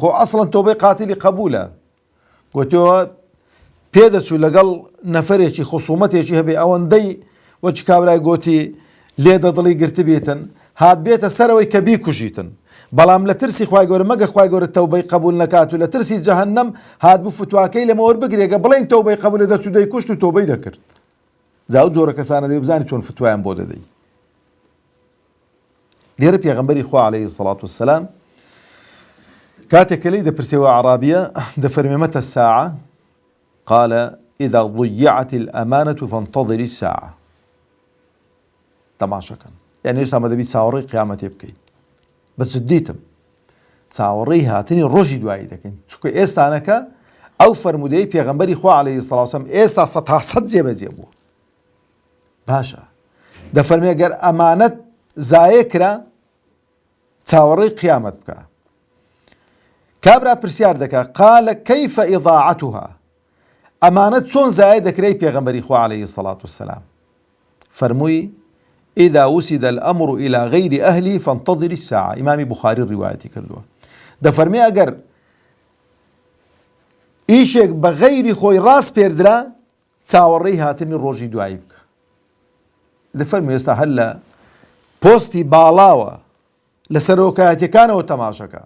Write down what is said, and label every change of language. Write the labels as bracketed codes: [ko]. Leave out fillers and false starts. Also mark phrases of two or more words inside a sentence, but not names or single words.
[ckb] خۆ ئەسڵەن تۆبەی قاتیلی قبولە گوتیەوە پێدەچوو لەگەڵ نەفەرێکی خصومەتێکی هەبێ ئەوەندەی وەچ کابرای گوتی لێ دەدڵی گرت بێتن هات بێتە سەرەوەی کە بیکوژیتن بەڵام لە ترسی خوای گەورە مەگە خوای گەورە تەوبەی قبول نەکات و لە ترسی جەهەنەم هات بوو فتواکەی لەمە وەربگرێگە بڵێن تەوبەی قبولە دەچوو دەیکوشت و تۆبەی دەکرد جاو جۆرە کەسانە دەی بزانی چۆن فتوایان بۆ دەدەی لێرە پێغەمبەری خوا عەلەیهی سەڵات وسەلام کاتێک کە لێی دەپرسێەوە عەرابیە دەفەرمێ [ar] مەتە الساعە قال إذا ضيعت الأمانة فانتظر الساعة [ckb] تەماشەکەن یعنی ئێستا مە دەبی چاوەڕێی قیامەتێ بکەین بە جددیتم چاوەڕێی هاتنی ڕۆژی دوایی دەکەین چونکە ئێستانەکە ئەو فەرمودەی پێغەمبەری خوا عەلەیهی سەڵات وسەلام ئێستا سەد تا سەد جێبەجێ بووە باشە دەفەرمێ گەر ئەمانەت زایە کرا چاوەڕێی قیامەت بکە کابرا پرسیار دەکا [ar] قالە کەیفە ئیضاعەتها [ckb] ئەمانەت چۆن زایە دەکرێت پێغەمبەری خوا عەلەیهی سەڵات وسەلام فەرمووی [ar] إذا وسد الأمر إلى غير أهله فانتظر الساعة [ckb] إمامي بخاري الرواية كردوه دەفەرمێ ئەگەر ئیشێک بە غەیری خۆی ڕاست پێردرا چاوەڕێی هاتنی ڕۆژی دوایی بکە دەفەرمێ ئێستا هەر لە پۆستی باڵاوە لە سەرۆکایەتیەکانەوە تەماشەکە